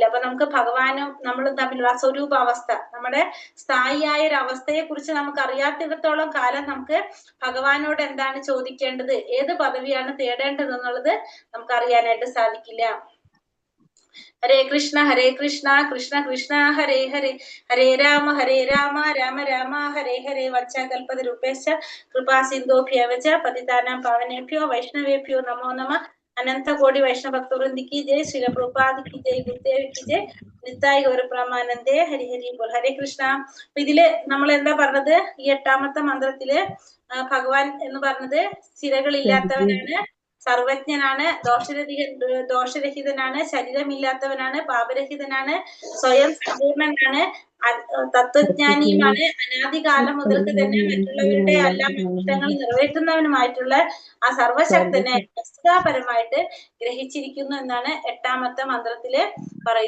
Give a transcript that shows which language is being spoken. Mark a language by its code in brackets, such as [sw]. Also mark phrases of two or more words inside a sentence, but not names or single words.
[ml] അപ്പൊ നമുക്ക് ഭഗവാനും നമ്മളും തമ്മിലുള്ള സ്വരൂപാവസ്ഥ, നമ്മുടെ സ്ഥായിയായ ഒരു അവസ്ഥയെ കുറിച്ച് നമുക്ക് അറിയാത്തിടത്തോളം കാലം നമുക്ക് ഭഗവാനോട് എന്താണ് ചോദിക്കേണ്ടത്, ഏത് പദവിയാണ് തേടേണ്ടതെന്നുള്ളത് നമുക്ക് അറിയാനായിട്ട് സാധിക്കില്ല. [sa] ഹരേ കൃഷ്ണ കൃഷ്ണ കൃഷ്ണ ഹരേ ഹരേ, ഹരേ രാമ രാമ രാമ ഹരേ ഹരേ. വത്സകൽപതരൂപേശ്ച കൃപാ സിന്ധോഭ്യവച പതിതാനാം പാവനേഭ്യോ വൈഷ്ണവേഭ്യോ നമോ നമഃ. [hi] अनन्त कोटि वैष्णव भक्तवृन्द की जय, श्रील प्रभुपाद की जय, गुरुदेव की जय, निताई गौरप्रेमानन्दे हरि हरि बोल. [sa] ഹരേ കൃഷ്ണ. [ml] അപ്പൊ ഇതില് നമ്മൾ എന്താ പറഞ്ഞത്? ഈ 8ാമത്തെ മന്ത്രത്തില് ഭഗവാൻ എന്ന് പറഞ്ഞത് സ്ഥിരകളില്ലാത്തവനാണ്, സർവജ്ഞനാണ്, ദോഷരഹിതനാണ്, ശരീരമില്ലാത്തവനാണ്, പാപരഹിതനാണ്, സ്വയം സമ്പൂർണനാണ്, തത്വജ്ഞാനിയുമാണ്, അനാദികാലം മുതൽക്ക് തന്നെ മറ്റുള്ളവരുടെ എല്ലാ ഇഷ്ടങ്ങൾ നിറവേറ്റുന്നവനുമായിട്ടുള്ള ആ സർവശക്തനെ വസ്തുതാപരമായിട്ട് ഗ്രഹിച്ചിരിക്കുന്നു എന്നാണ് 8ാമത്തെ മന്ത്രത്തില് പറയുന്നത്.